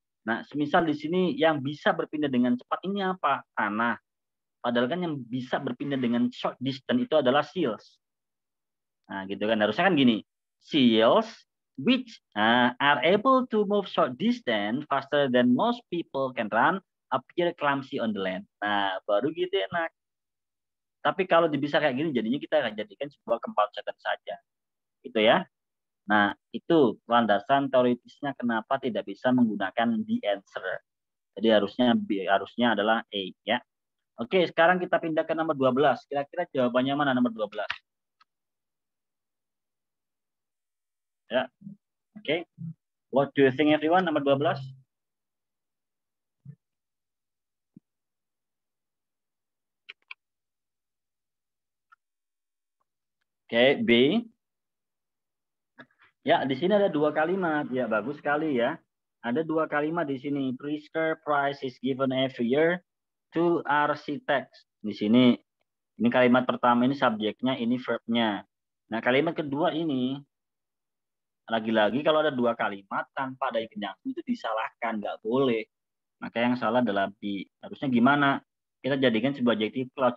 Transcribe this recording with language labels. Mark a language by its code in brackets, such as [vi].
[id] Nah, semisal di sini yang bisa berpindah dengan cepat ini apa? Tanah. Padahal kan yang bisa berpindah dengan [en] short distance [id] itu adalah seals. Nah, gitu kan. Harusnya kan gini. [en] Seals which are able to move short distance faster than most people can run appear clumsy on the land. [id] Nah, baru gitu enak. Tapi kalau bisa kayak gini, jadinya kita akan jadikan sebuah compound sentence saja. Gitu ya. Nah, itu landasan teoritisnya kenapa tidak bisa menggunakan [en] the answer. [id] Jadi harusnya adalah A ya. Oke, sekarang kita pindah ke nomor 12. Kira-kira jawabannya mana nomor 12? Ya. Oke. [en] What do you think everyone, [id] nomor 12? Oke, B. Ya, di sini ada dua kalimat. Ya, bagus sekali ya. Ada dua kalimat di sini. [en] Pritzker Prize is given every year to architects. [id] Di sini, ini kalimat pertama, ini subjeknya, ini verbnya. Nah, kalimat kedua ini, lagi-lagi kalau ada dua kalimat tanpa ada conjunction itu disalahkan, nggak boleh. Maka yang salah adalah B. Harusnya gimana? Kita jadikan sebuah adjective clause.